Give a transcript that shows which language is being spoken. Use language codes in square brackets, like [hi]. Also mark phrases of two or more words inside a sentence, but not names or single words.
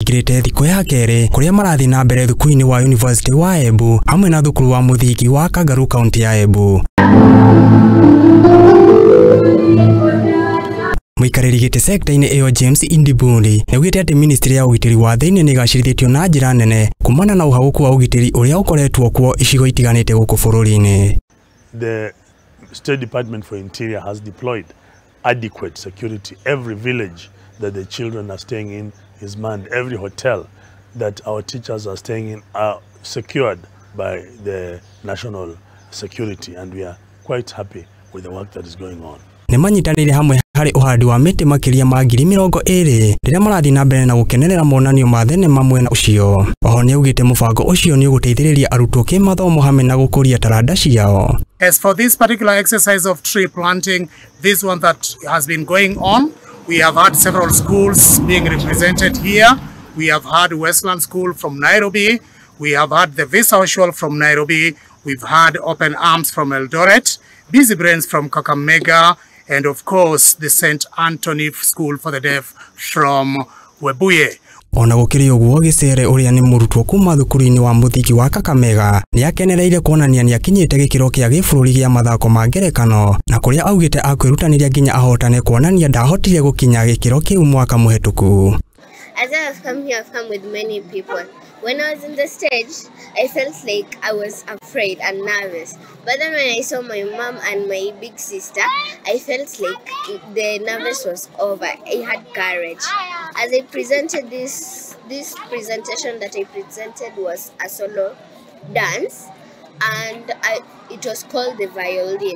[ki] Kirete thiku ya Keri kuria marathii Nambere Thukuruini wa University wa Embu hamwe na Thukuru wa Muthingi wa Kangaru Kaunti ya Embu. Muikariri gite sector-ini iyo James Indibundi nĩaugĩte atĩ ministry ya ugitĩri wa thĩinĩ nĩgacĩrithĩtio na njĩra nene kumana na ũhagũku wa ugitĩri ũrĩa ũkoretwo kuo icigo itiganĩte gũkũ bũrũri-inĩ. [en] The State Department for Interior has deployed adequate security. Every village that the children are staying in is manned. Every hotel that our teachers are staying in are secured by the national security, and we are quite happy with the work that is going on. [ki] Nimanyitaniire Hamwe hari Uhandi wa Miti Makiria ma Ngiri Mirongo Iiri rĩrĩa marathii Nambere na Gukenerera Monania ma Thenema Mwena Ucio. Oho nĩaugĩte mũbango ũcio nĩ ũgũteithĩrĩria arutwo kĩmathomo hamwe na gũkũria taranda ciao. [en] As for this particular exercise of tree planting, this one that has been going on, we have had several schools being represented here. We have had Westland School from Nairobi. We have had the Visual from Nairobi. We've had Open Arms from Eldoret, Busy Brains from Kakamega, and of course the St. Anthony School for the Deaf from Webuye. [ki] Ona gũkĩrĩ ũguo Gĩcere ũrĩa nĩ mũrutwo kuma Thukuruini wa Muthingi wa Kakamega nĩakenereire kuonania nĩakinyĩte gĩkĩro kĩa gĩbũrũri gĩa mathako ma Ngerekano na kũrĩa augĩte akwĩrutanĩria nginya ahotane kuonania ndahotire gũkinya gĩkĩro kĩu mwaka mũhetũku. [en] As I have come here, I've come with many people. When I was in the stage, I felt like I was afraid and nervous. But then when I saw my mom and my big sister, I felt like the nervous was over. I had courage. As I presented this presentation that I presented was a solo dance, and it was called the violin.